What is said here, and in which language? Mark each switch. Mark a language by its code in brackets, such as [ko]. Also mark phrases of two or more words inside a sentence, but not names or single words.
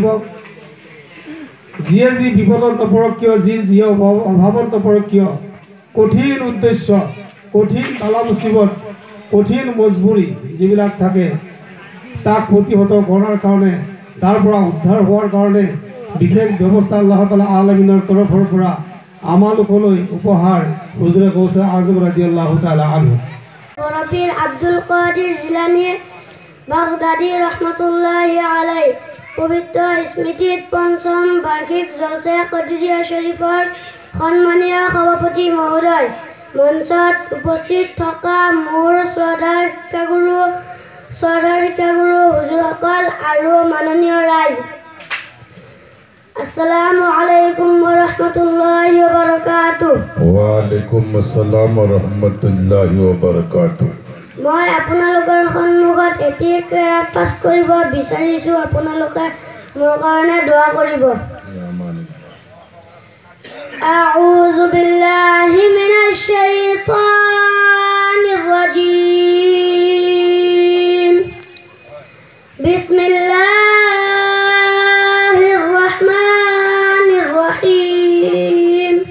[as] যিয়ে যি বিপদত নপৰক কিয়, যি অভাৱত নপৰক কিয়, কঠিন উদ্দেশ্য, কঠিন কালা মুচিবত, কঠিন মজবুৰি যিবিলাক থাকে তাক প্ৰতিহত কৰাৰ কাৰণে, তাৰ পৰা উদ্ধাৰ হোৱাৰ কাৰণে বিশেষ ব্যৱস্থা [ar] الله تعالى [as] আলামিনৰ তৰফৰ পৰা আমালোকলৈ উপহাৰ হুজুৰ গৌছে আজম [ar] رضي الله تعالى عنه. [as] বড় পীর আব্দুল কাদির জিলানী বাগদাদী [ar] رحمة الله عليه [as] পবিত্র স্মৃতিত পঞ্চম বার্ষিক জলসা কদরিয়া শরীফৰ সন্মানীয় সভাপতি মহোদয়, মঞ্চত উপস্থিত থকা মোৰ শ্ৰদ্ধাৰ শিক্ষাগুৰু হুজুৰসকল আৰু মাননীয় ৰাইজ, [ar] السلام عليكم ورحمة الله وبركاته. وعليكم السلام ورحمة الله وبركاته. [as] মই আপোনালোকৰ সন্মুখত এটি কেৰাত পাঠ কৰিব বিচাৰিছোঁ, আপোনালোকে মোৰ কাৰণে দোৱা কৰিব। [ar] أعوذ بالله من الشيطان الرجيم. بسم الله الرحمن الرحيم.